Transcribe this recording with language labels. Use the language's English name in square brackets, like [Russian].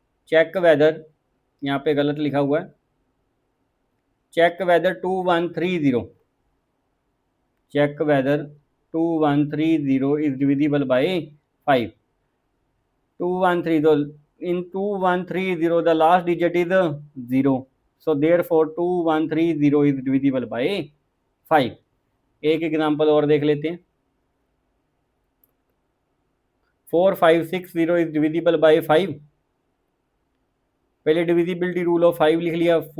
[English] check whether [Hindi] यहाँ पे गलत लिखा हुआ है, [English] Check whether 2130, check whether 2130 is divisible by 5। 213, तो in 2130 the last digit is 0, so therefore 2130 is divisible by 5। [Hindi] एक एग्जांपल और देख लेते हैं। [English] 4560 is divisible by 5, पहले divisibility rule of 5 [Hindi] लिख लिया।